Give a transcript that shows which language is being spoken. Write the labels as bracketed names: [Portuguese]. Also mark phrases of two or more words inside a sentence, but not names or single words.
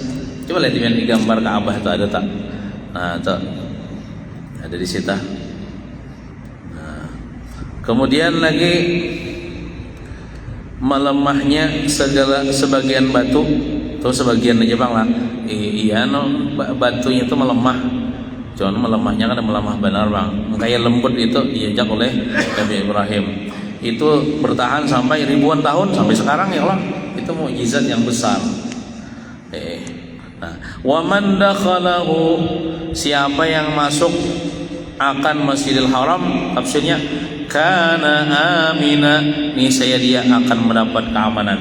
[Indonesian] Coba lihat di gambar Ka'bah itu ada tak? Nah, tuh ada di situ. Nah, kemudian lagi melemahnya sebagian batu atau sebagian aja bang lah. Iya no, batunya itu melemah. Cuman melemahnya kan melemah benar bang. Kayak lembut itu diajak oleh Nabi Ibrahim. Itu bertahan sampai ribuan tahun sampai sekarang ya Allah. Itu mukjizat yang besar. Nah, [Arabic] ومن دخله, [Indonesian] siapa yang masuk akan Masjidil Haram, tafsirnya [Arabic] كان آمنا, [Indonesian] niscaya dia akan mendapat keamanan.